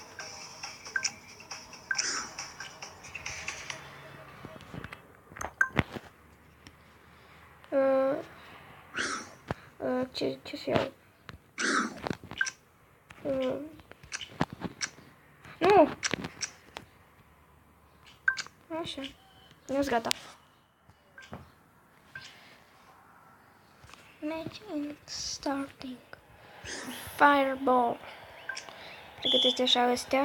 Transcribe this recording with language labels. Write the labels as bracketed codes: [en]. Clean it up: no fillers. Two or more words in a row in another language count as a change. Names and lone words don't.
[ro] Ce să iau? Nu! Așa. Nu-s gata. [en] Matching starting. Fireball. [ro] Pregătește așa astea.